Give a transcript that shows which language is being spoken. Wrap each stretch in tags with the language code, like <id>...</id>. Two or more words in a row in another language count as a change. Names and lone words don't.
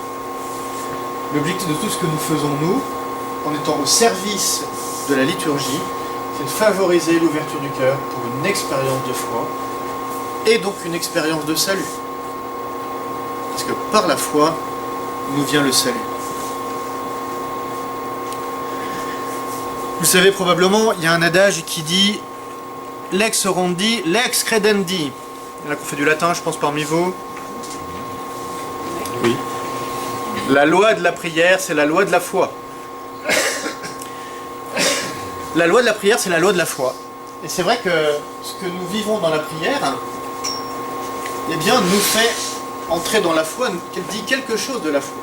<fr>L'objectif de tout ce que nous faisons, nous, en étant au service de la liturgie, c'est de favoriser l'ouverture du cœur pour une expérience de foi et donc une expérience de salut. Parce que par la foi, nous vient le salut. Vous savez probablement, il y a un adage qui dit «</fr> <la>Lex orandi, lex credendi ».</la> <fr>Il y en a qui ont fait du latin, je pense, parmi vous. Oui. La loi de la prière, c'est la loi de la foi. La loi de la prière, c'est la loi de la foi. Et c'est vrai que ce que nous vivons dans la prière, eh bien, nous fait entrer dans la foi, qu'elle dit quelque chose de la foi.</fr>